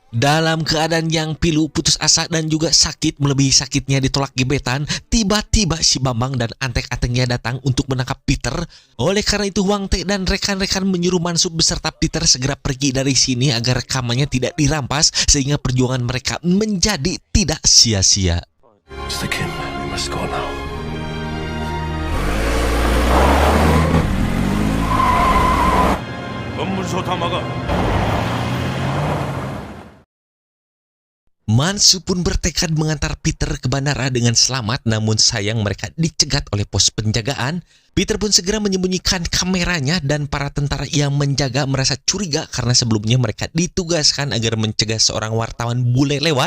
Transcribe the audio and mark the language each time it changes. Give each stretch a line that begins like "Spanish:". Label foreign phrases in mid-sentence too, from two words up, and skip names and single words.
Indonesian: Dalam keadaan yang pilu, putus asa dan juga sakit melebihi sakitnya ditolak gebetan, tiba-tiba si Bambang dan antek-anteknya datang untuk menangkap Peter. Oleh karena itu Hwang Tae dan rekan-rekan menyuruh Mansub beserta Peter segera pergi dari sini agar rekamannya tidak dirampas sehingga perjuangan mereka menjadi tidak sia-sia.
English: Mr. Kim, we must go now.
Korean: 검문소 다 막아.
Indonesian: Mansub pun bertekad mengantar Peter ke bandara dengan selamat, namun sayang mereka dicegat oleh pos penjagaan. Peter pun segera menyembunyikan kameranya dan para tentara yang menjaga merasa curiga karena sebelumnya mereka ditugaskan agar mencegah seorang wartawan bule lewat.